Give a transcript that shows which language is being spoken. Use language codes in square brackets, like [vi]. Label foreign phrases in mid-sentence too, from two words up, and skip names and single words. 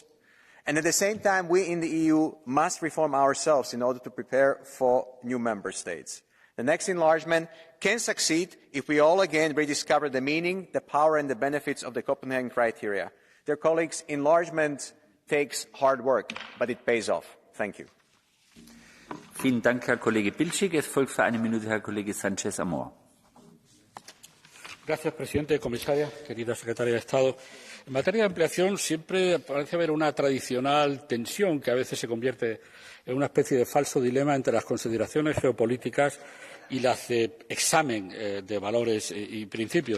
[en] And at the same time, we in the EU must reform ourselves in order to prepare for new member states. The next enlargement can succeed if we all again rediscover the meaning, the power and the benefits of the Copenhagen criteria. Dear colleagues, enlargement takes hard work, but it pays off. Thank you. [de] Vielen Dank, Herr Kollege Bilčík. Es folgt für eine Minute Herr Kollege Sánchez Amor. [es] Gracias, presidente, comisaria, querida secretaria de Estado. En materia de ampliación siempre parece haber una tradicional tensión que a veces se convierte en una especie de falso dilema entre las consideraciones geopolíticas y las de examen de valores y principios.